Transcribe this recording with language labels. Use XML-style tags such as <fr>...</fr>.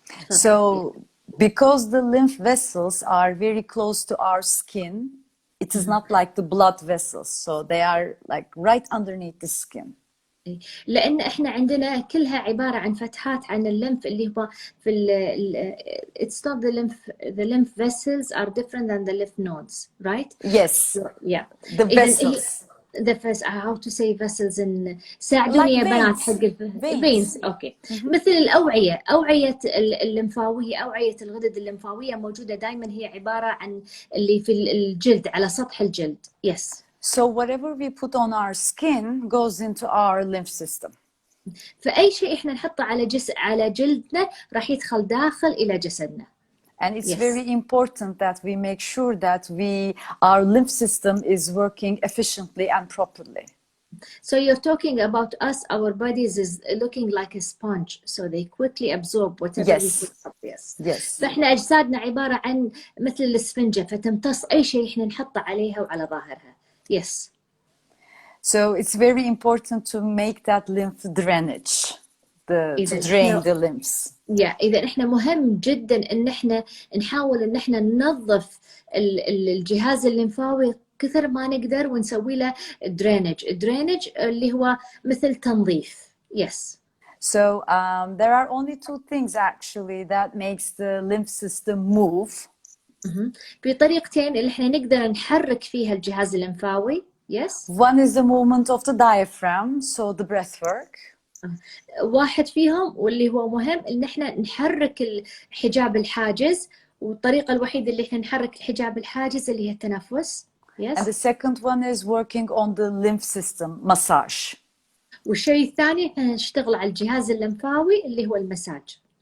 <en>So, because the lymph vessels are very close to our skin, it is not like the blood vessels, so they are like right underneath the skin.</en> <ar>لأن إحنا عندنا كلها عبارة عن فتحات عن الليمف اللي هو في</ar> <en>it's not the lymph vessels are different than the lymph nodes, right? Yes. Yeah. The vessels. how to say vessels in</en> <ar>ساعدوني يا بنات حق</ar> <en>veins.</en> <ar>أوكي. مثل أوعية الليمفاوية، أوعية الغدد الليمفاوية موجودة دائما، هي عبارة عن اللي في الجلد على سطح الجلد.</ar> <en>Yes. So whatever we put on our skin goes into our lymph system.</en> <ar>فأي شيء إحنا نحطه على جلدنا راح يدخل داخل إلى جسدنا.</ar> <en>And it's very important that we make sure that our lymph system is working efficiently and properly. So you're talking about us, our bodies is looking like a sponge, so they quickly absorb whatever we put up. Yes.</en> <ar>فإحنا أجسادنا عبارة عن مثل الإسفنجة، فتمتص أي شيء إحنا نحطه عليها وعلى ظاهرها.</ar> <en>Yes. So it's very important to make that lymph drainage, to drain the lymphs.</en> <ar>إذا إحنا مهم جدا إن إحنا نحاول إن إحنا ننظف الجهاز الليمفاوي كثر ما نقدر ونسوي له drainage اللي هو مثل تنظيف.</ar> <en>Yes. So there are only two things actually that makes the lymph system move.</en> <ar>في طريقتين اللي إحنا نقدر نحرك فيها الجهاز الليمفاوي.</ar> <en>Yes. One is the movement of the diaphragm, so the breath work.</en> <ar>واحد فيهم واللي هو مهم إن إحنا نحرك الحجاب الحاجز، والطريقة الوحيدة اللي إحنا نحرك الحجاب الحاجز اللي هي التنفس.</ar> <en>Yes. And the second one is working on the lymph system, massage.</en> <ar>والشيء الثاني إحنا نشتغل على الجهاز الليمفاوي اللي هو المساج.</ar>